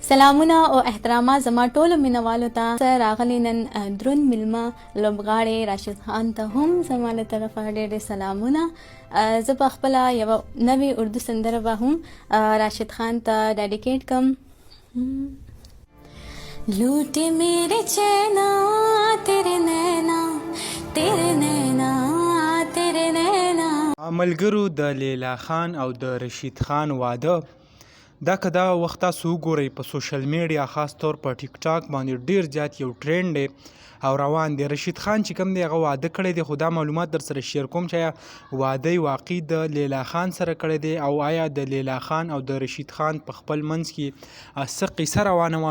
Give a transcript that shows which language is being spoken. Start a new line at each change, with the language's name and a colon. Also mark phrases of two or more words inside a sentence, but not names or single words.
Pashto: سلامونه او احترامات زما ټولو مینوالو ته. زه راغلی نن دروند میلمه لوبغاړی راشد خان ته هم زما له طرفه ډېر ډېر سلامونه. زه په خپله یوه نوې اردو سندره به هم راشد خان ته ډیډیکیټ کړم.
Urdu: لوٹے میرے چینا تیرے نینا تیرے نینا تیرے نینا.
Pashto: ملګرو د لیلا خان او د رشید خان واده دا که دا وخت تاسو وګورئ په
English: social media
Pashto: خاص طور په ټیک ټاک باندې ډیر زیات یو ټرینډ دی او روان دی. رشید خان چې کوم دی هغه واده کړی دی، خو دا معلومات در سره شیر کوم چې واده واقعي د لیلا خان سره کړی دی او آیا د لیلا خان او د رشید خان په خپل منځ کې څه قصه روانه وه.